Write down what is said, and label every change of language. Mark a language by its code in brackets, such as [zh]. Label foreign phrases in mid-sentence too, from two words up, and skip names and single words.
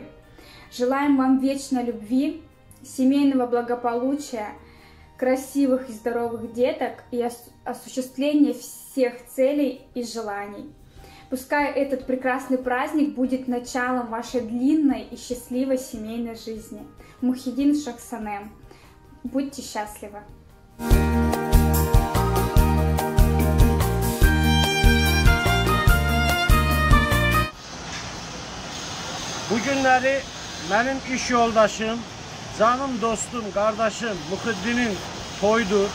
[ru] Желаем вам вечной любви, семейного благополучия, красивых и здоровых деток и осуществления всех целей и желаний. Пускай этот прекрасный праздник будет началом вашей длинной и счастливой семейной жизни. Muhiddin Шахсанем. Будьте счастливы! [tk] Bugünleri benim iş yoldaşım, canım dostum, kardeşim Muhiddin'in toyudur.